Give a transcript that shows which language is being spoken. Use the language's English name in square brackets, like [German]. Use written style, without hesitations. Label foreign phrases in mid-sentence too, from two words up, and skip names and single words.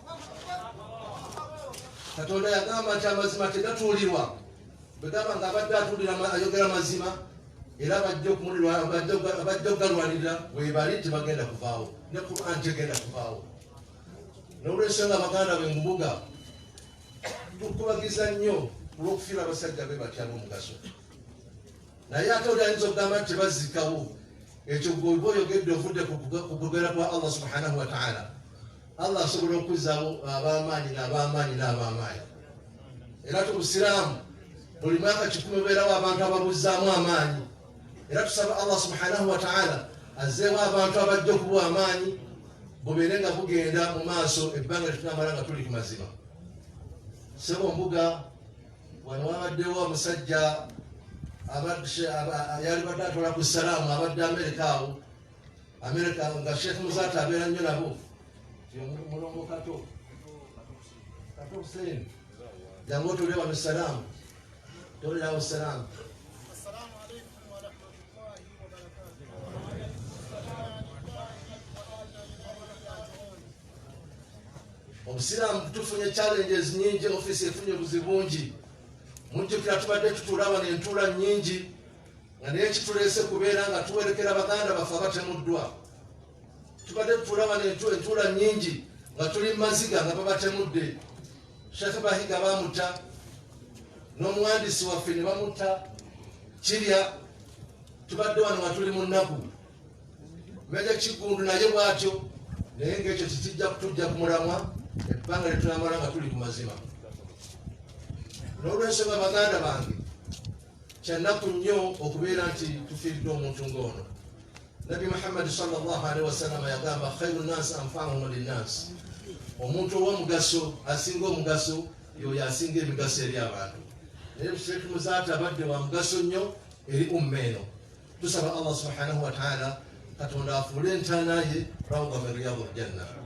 [Ganda] Katonda yagamba nti amazima tegatuulirwa, bwe gamba nga abadde atuulira ayogera mazima, era abajja okugalwanirira weebali tebagenda kuvaawo, ne Quran tegenda kuvaawo. N'olwensonga baganda be mbuga tukubagiza nnyo olw'okufiira abasajja be batya b'omugaso. Naye ate oli ayinza okugamba nti tebazikawo, ekyo gwe oyogedde ovudde ku kugera kwa Allah [Arabic] سبحانه وتعالى. [Ganda] Allah asobola okuzzaawo ab'amaanyi n'ab'amaanyi. Era tubusiraamu buli mwaka 10 obeerawo abantu ababuzzaamu amaanyi. Era tusaba Allah [Arabic] سبحانه وتعالى [Ganda] azzeewo abantu abajja okubuwa amaanyi bubeere nga bugenda mu maaso ebbanga lyetunamala nga tuli ku mazima. Ssebo mbuga wano wabaddewo omusajja yali badde atwala ku salaamu abadde Amerika nga Sheikh Muzata abeera nnyo nabo. Mulongo Kato Hussein jangu otule wano salaamu, tolerawo salaamu. [Arabic] السلام عليكم ورحمة الله وبركاته. [Ganda] Obusiraamu tufunye challenges nyingi, ofisi efunye obuzibu bungi. Mujjukira tubadde tutuula wano entuula nnyingi, nga naye kituleese kubeera nga tuwerekera baganda baffe abatemuddwa. Tubadde tutuula wano entuula nnyingi nga tuli maziga nga babatemudde. Sheikh Bahiga bamutta, n'omuwandiisi waffe ne bamutta Kirya. Tubadde wano nga tuli mu nnaku. Meja Kigundu naye bw'atyo, naye ng'ekyo kitijja kutujja ku mulamwa ebbanga lye tunamala nga tuli ku mazima. N'olwensonga baganda bange, kyannaku nnyo okubeera nti tufiiridde omuntu ng'ono. Nabi Muhammad [Arabic] صلى الله عليه وسلم [Ganda] yagamba [Arabic] خير الناس أنفعهم للناس. [Ganda] Omuntu ow'omugaso asinga omugaso y'oyo asinga emigaso eri abantu. Naye Sheikh Muzata abadde wa mugaso nnyo eri umma eno. Tusaba Allah [Arabic] سبحانه وتعالى [Ganda] Katonda afuule entaana ye [Arabic] روضة من رياض الجنة.